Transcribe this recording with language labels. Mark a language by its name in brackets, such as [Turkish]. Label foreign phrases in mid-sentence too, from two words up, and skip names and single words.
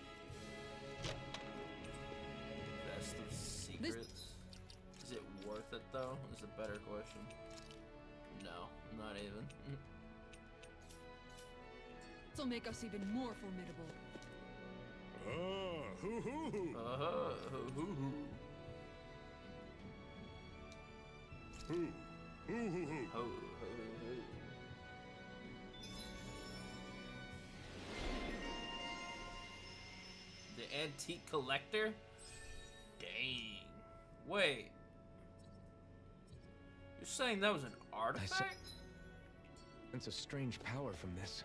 [English] Best of secrets. Is it worth it though? Is a better question. No, not even. This'll make us even more formidable. Ah, hoo hoo. Hoo hoo hoo. Hoo. Hoo hoo hoo. Ho ho ho. The antique collector? Dang. Wait. You're saying that was an artifact? Sense a strange power from this.